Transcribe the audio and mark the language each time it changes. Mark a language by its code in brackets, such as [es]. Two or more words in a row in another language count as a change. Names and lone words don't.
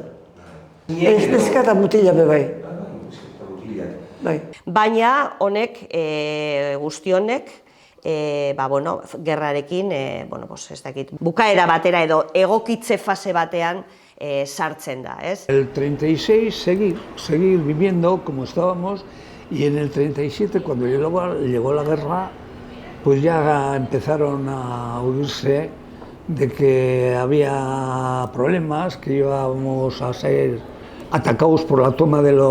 [eu] Ez neska eta mutila be bai. Baina honek, guzti honek, gerrarekin, ez dakit, bukaera batera edo egokitze fase batean sartzen da, ez? [es] El 36 seguir viviendo como estábamos y en el 37 cuando llegó la guerra pues ya empezaron a oírse de que había problemas, que íbamos a ser atacados por la toma